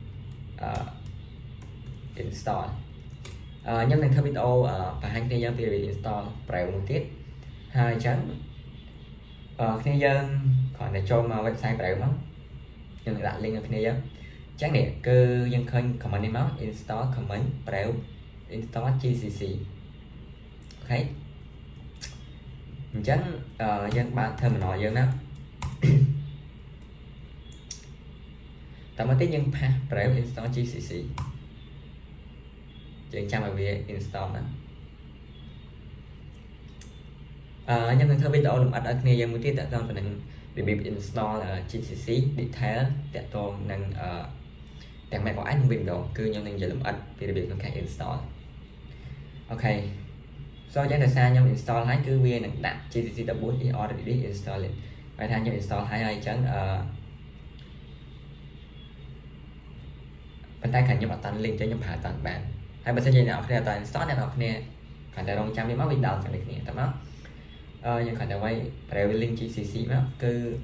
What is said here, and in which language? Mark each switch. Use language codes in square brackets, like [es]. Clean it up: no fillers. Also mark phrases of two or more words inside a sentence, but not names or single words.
[km] install ខ្ញុំនឹងធ្វើវីដេអូបង្ហាញគ្នាយើងពីរបៀប install Brave មួយទៀតហើយអញ្ចឹងគ្នាយើងគ្រាន់តែចូលមក website Brave មកខ្ញុំនឹងដាក់ link ឲ្យគ្នាយើងអញ្ចឹងនេះគឺយើងឃើញ command នេះមក [en] install command Brave install GCC [km] អូខេអញ្ចឹងយើងបើក terminal យើងណា តមកទៀតយើងផាស [en] Brave install GCC [km] យើងចាំឲ្យវា install ណាខ្ញុំនឹងធ្វើវីដេអូល ម្អិតឲ្យគ្នាយើងមួយទៀតតទៅនឹងរបៀប [en] install GCC detail [km] តទៅនឹងទាំង Mac OS និង Windows គឺខ្ញុំនឹងនិយាយលម្អិតពីរបៀបក្នុងការ install អូខេ so យ៉ាងដោយសារខ្ញុំ install ហើយគឺវានឹងដាក់ [en] GCC 14 is already installed [km] ហើយថាខ្ញុំ install ហើយអញ្ចឹង ប៉ុន្តែខាងខ្ញុំអត់តាន់ link ចឹងខ្ញុំប្រើតាន់បានហើយបើសិនជាអ្នកនរគ្នាអត់តាន់ install អ្នកនរគ្នាគ្រាន់តែរងចាំវាមកវា down ទាំងនេះគ្នាតើមកយើងគ្រាន់តែវាយ [en] Brave link GCC [km] មកគឺ